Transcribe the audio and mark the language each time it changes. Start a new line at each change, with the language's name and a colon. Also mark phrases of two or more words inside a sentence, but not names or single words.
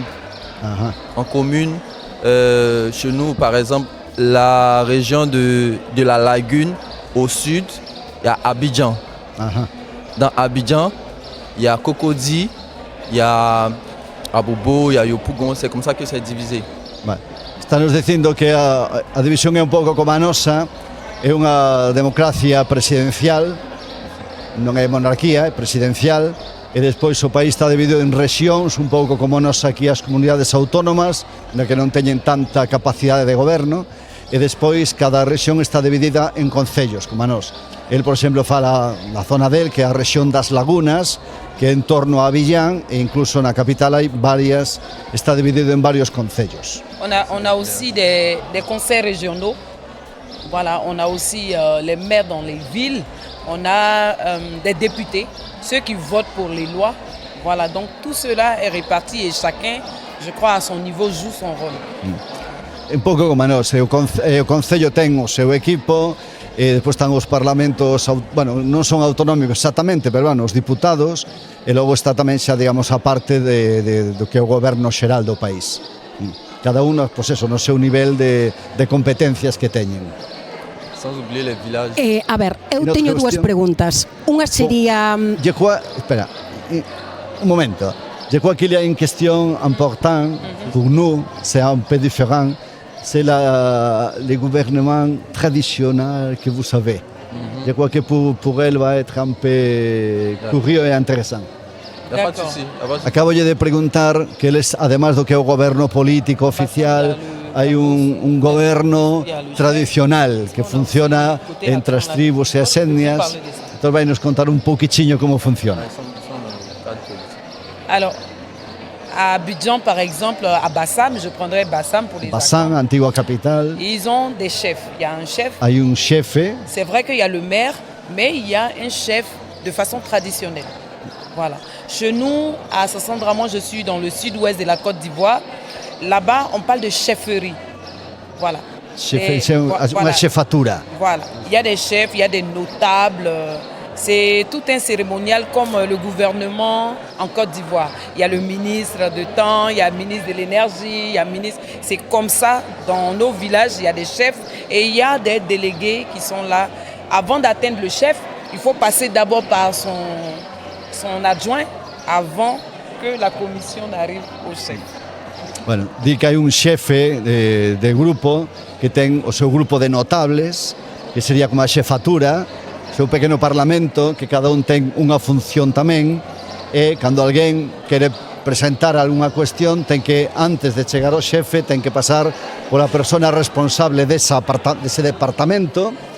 French: En communes, chez nous par exemple, la région de la Lagune, au sud, il y a Abidjan. Dans Abidjan, il y a Cocody, il y a Abobo, il y a Yopougon, c'est comme ça que c'est divisé.
Galician: Vale. Está-nos dicindo que a división é un pouco como a nosa, é unha democracia presidencial, non é monarquía, é presidencial, e despois o país está dividido en rexións, un pouco como nos aquí as comunidades autónomas, na que non teñen tanta capacidade de goberno, e despois cada rexión está dividida en concellos, como a nós. El, por exemplo, fala na zona del, que é a rexión das Lagunas, que é en torno a Avillán, e incluso na capital hai varias, está dividido en varios concellos.
French: On a aussi des conseils régionaux. Voilà, on a aussi les maires dans les villes. On a des députés, ceux qui votent pour les lois. Voilà, donc tout cela est réparti et chacun, je crois, à son niveau, joue son rôle.
Galician: Un pouco como a nós, o concello ten o seu equipo, e despois están os parlamentos, bueno, non son autonómicos exactamente, pero bueno, os diputados, e logo está tamén xa, digamos, a parte do que é o goberno xeral do país. Cada uno, pois eso, no seu nivel de competencias que teñen.
French: Sans oublier les villages.
Galician: A ver, eu teño dúas preguntas. Unha sería... Espera, un momento.
French: Je crois qu'il y a une question importante pour nous, c'est un peu différent, c'est le gouvernement traditionnel que vous savez. Je crois que pour elle va être un peu curieux et intéressant.
Galician: Acabolle de preguntar que eles, además do que é o goberno político oficial, hai un goberno tradicional que funciona entre as tribus e as etnias. Entón vai nos contar un pouquichiño como funciona.
French: Alors, à Abidjan, par exemple, à Bassam, je prendrais Bassam pour les
Spanish: Bassam, antigua capital.
French: Ils ont des chefs. Il y a un chef.
Spanish: Hay un jefe.
French: C'est vrai qu'il y a le maire, mais il y a un chef de façon traditionnelle. Voilà. Chez nous, à Sassandra, moi je suis dans le sud-ouest de la Côte d'Ivoire. Là-bas, on parle de chefferie. Voilà.
Spanish: Una chefatura.
French: Voilà. Il y a des chefs, il y a des notables. C'est tout un cérémonial comme le gouvernement en Côte d'Ivoire. Il y a le ministre de temps, il y a le ministre de l'énergie, il y a le ministre... C'est comme ça, dans nos villages, il y a des chefs et il y a des délégués qui sont là. Avant d'atteindre le chef, il faut passer d'abord par son adjoint avant que la commission n'arrive au chef.
Galician: Bueno, di que hai un xefe de grupo que ten o seu grupo de notables, que sería como a xefatura, seu pequeno parlamento, que cada un ten unha función tamén, e cando alguén quere presentar algunha cuestión, ten que, antes de chegar ao xefe, ten que pasar pola persona responsable dese departamento,